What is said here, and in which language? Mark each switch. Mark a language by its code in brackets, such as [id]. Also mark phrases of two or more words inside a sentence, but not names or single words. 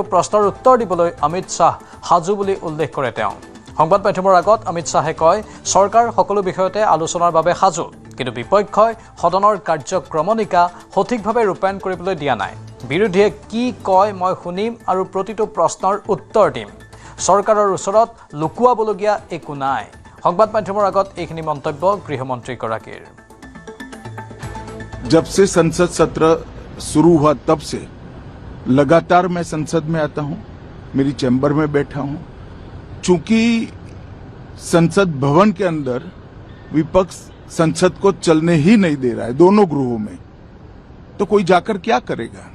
[as] প্ৰশ্নৰ উত্তৰ দিবলৈ অমিত শ্বাহ সাজু বুলি উল্লেখ কৰে তেওঁ সংবাদ মাধ্যমৰ আগত অমিত শ্বাহে কয় চৰকাৰ সকলো বিষয়তে আলোচনাৰ বাবে সাজু কিন্তু বিপক্ষই সদনৰ কাৰ্যক্ৰমণিকা সঠিকভাৱে ৰূপায়ণ কৰিবলৈ দিয়া নাই বিৰোধীয়ে কি কয় মই শুনিম আৰু প্ৰতিটো প্ৰশ্নৰ উত্তৰ দিম চৰকাৰৰ ওচৰত লুকুৱাবলগীয়া একো নাই সংবাদ মাধ্যমৰ আগত এইখিনি মন্তব্য গৃহমন্ত্ৰীগৰাকীৰ [hi] जब से संसद सत्र शुरू हुआ तब से लगातार मैं संसद में आता हूं, मेरी चैम्बर में बैठा हूं। चूंकि संसद भवन के अंदर विपक्ष संसद को चलने ही नहीं दे रहा है दोनों गृहों में, तो कोई जाकर क्या करेगा।